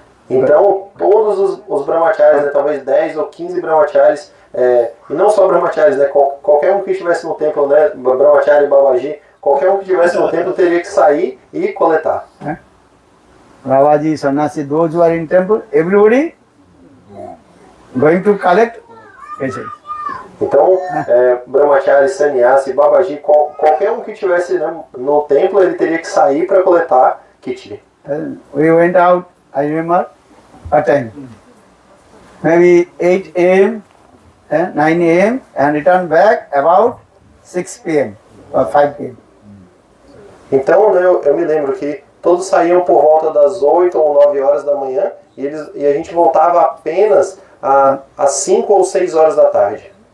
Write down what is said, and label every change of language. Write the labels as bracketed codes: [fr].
[pt] Então, todos os brahmacharis, né, talvez 10 ou 15 brahmacharis, e não só brahmacharis, né, qualquer um que estivesse no templo, né, brahmachari, Babaji, qualquer um que estivesse no templo teria que sair e coletar. [en] Babaji, Sannyasi, those who are in temple, everybody going to collect khichdi. [pt] Então, brahmachari, sannyasi, Babaji, qualquer um que estivesse, né, no templo, ele teria que sair para coletar khichdi. [en] We went out, I remember, a time, maybe 8 a.m., 9 a.m. and returned back about 6 p.m. or 5 p.m. [pt] Então, né, eu me lembro que todos saíam por volta das 8 ou 9 horas da manhã e a gente voltava apenas às 5 ou 6 horas da tarde.